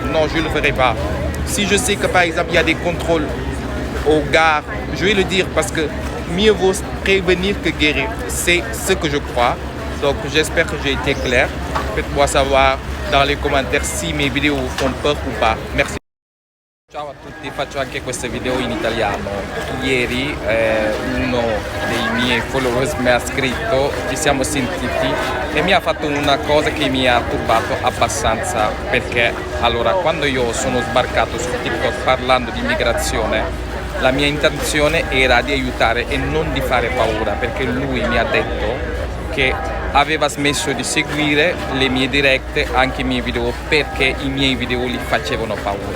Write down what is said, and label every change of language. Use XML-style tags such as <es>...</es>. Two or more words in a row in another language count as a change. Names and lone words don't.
<fr>Non, je ne le ferai pas. Si je sais que par exemple, il y a des contrôles aux gares, je vais le dire parce que mieux vaut prévenir que guérir. C'est ce que je crois. Donc j'espère que j'ai été clair. Faites-moi savoir dans les commentaires si mes vidéos vous font peur ou pas. Merci.</fr> <it>Ciao a tutti, faccio anche questa video in italiano. Ieri uno dei miei miei followers mi ha scritto, ci siamo sentiti e mi ha fatto una cosa che mi ha turbato abbastanza, perché allora quando io sono sbarcato su TikTok parlando di immigrazione, la mia intenzione era di aiutare e non di fare paura, perché lui mi ha detto che aveva smesso di seguire le mie dirette, anche i miei video, perché i miei video gli facevano paura.</it>